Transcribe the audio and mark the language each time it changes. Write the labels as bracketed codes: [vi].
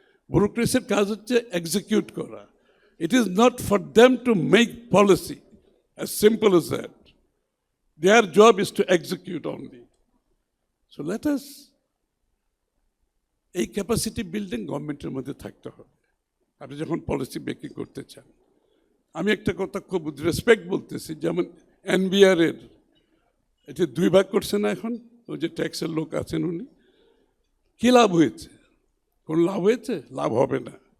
[bn] ব্যুরোক্রেসির কাজ হচ্ছে এক্সিকিউট করা। [en] It is not for them to make policy, as simple as that. Their job is to execute only. So let us, [bn] এই capacity building গভর্নমেন্টের মধ্যে থাকতে হবে আপনি যখন পলিসি মেকিং করতে চান। আমি একটা কথা খুব রেসপেক্ট বলতেছি, যেমন NBR এর এটা 2 ভাগ করছে না এখন, ওই যে ট্যাক্সের লোক আছেন উনি, কি লাভ হয়েছে? কোন লাভ হয়েছে? লাভ হবে না।